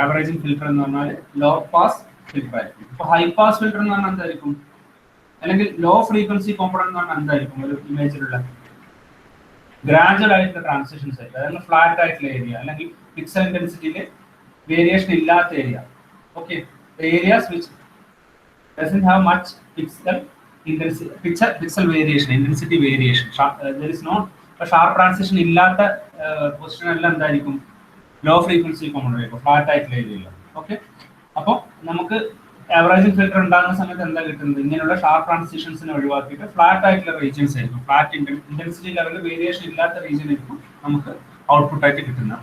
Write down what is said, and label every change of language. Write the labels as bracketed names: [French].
[Malayalam] Averaging filter എന്ന് പറഞ്ഞാൽ low pass filter ആയിരിക്കും. ഇപ്പോൾ ഹൈ പാസ് ഫിൽറ്റർ എന്ന് പറഞ്ഞാൽ എന്തായിരിക്കും, അല്ലെങ്കിൽ ലോ ഫ്രീക്വൻസി കോമ്പണന്റ് എന്ന് പറഞ്ഞാൽ എന്തായിരിക്കും, ഒരു ഇമേജിലുള്ള ഗ്രാജുവൽ ആയിട്ടുള്ള ട്രാൻസിഷൻസ് ആയിരിക്കും. അതായത് ഫ്ലാറ്റ് ആയിട്ടുള്ള ഏരിയ അല്ലെങ്കിൽ പിക്സൽ ഇന്റൻസിറ്റിയിൽ വേരിയേഷൻ ഇല്ലാത്ത area. [English] Okay, areas which doesn't have much pixel intensity, pixel variation, intensity variation. There is no sharp transition [Malayalam] ഇല്ലാത്ത പൊസിഷൻ എല്ലാം എന്തായിരിക്കും, ലോ ഫ്രീക്വൻസി കോമ്പണന്റ് ആയിരിക്കും, ഫ്ലാറ്റ് ആയിട്ടുള്ള ഏരിയയിൽ. ഓക്കെ, അപ്പോൾ നമുക്ക് ആവറേജിംഗ് ഫിൽറ്റർ ഉണ്ടാകുന്ന സമയത്ത് എന്താ കിട്ടുന്നത്, ഇങ്ങനെയുള്ള ഷാർപ്പ് ട്രാൻസിഷൻസിനെ ഒഴിവാക്കിയിട്ട് ഫ്ലാറ്റ് ആയിട്ടുള്ള റീജിയൻസ് ആയിരിക്കും, ഫ്ലാറ്റ് ഇന്റൻസിറ്റി ലെവലിൽ വേരിയേഷൻ ഇല്ലാത്ത റീജിയൻ ആയിരിക്കും നമുക്ക് ഔട്ട്പുട്ട് ആയിട്ട് കിട്ടുന്നത്.